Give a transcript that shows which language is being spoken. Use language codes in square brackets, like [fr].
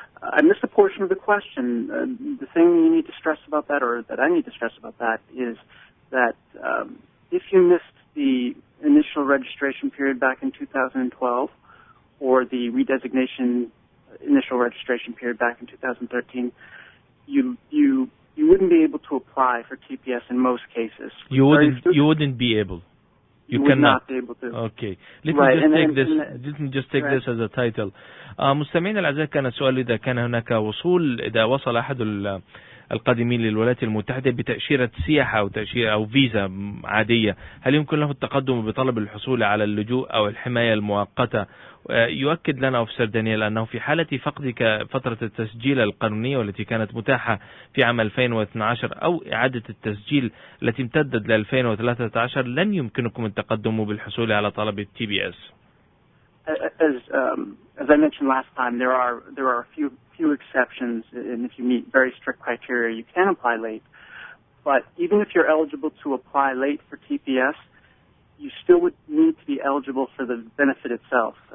[en] I missed a portion of the question. The thing you need to stress about that, or that I need to stress about that, is that if you missed the initial registration period back in 2012 or the redesignation initial registration period back in 2013, you wouldn't be able to apply for TPS in most cases. You wouldn't be able. You would cannot not be able to. Okay. Let me just take this as a title. [ar] مستمعينا الأعزاء كان السؤال إذا كان هناك إذا وصل أحد القادمين للولايات المتحدة بتأشيرة سياحة أو تأشيرة أو فيزا عادية، هل يمكن له التقدم بطلب الحصول على اللجوء أو الحماية المؤقتة؟ يؤكد لنا أوفيسر دانيال أنه في حالة فقدك فترة التسجيل القانونية والتي كانت متاحة في عام 2012 أو إعادة التسجيل التي امتدت ل 2013 لن يمكنكم التقدم بالحصول على طلب التي بي اس. [en] As I mentioned last time, there are a few exceptions, and if you meet very strict criteria, you can apply late. But even if you're eligible to apply late for TPS, you still would need to be eligible for the benefit itself.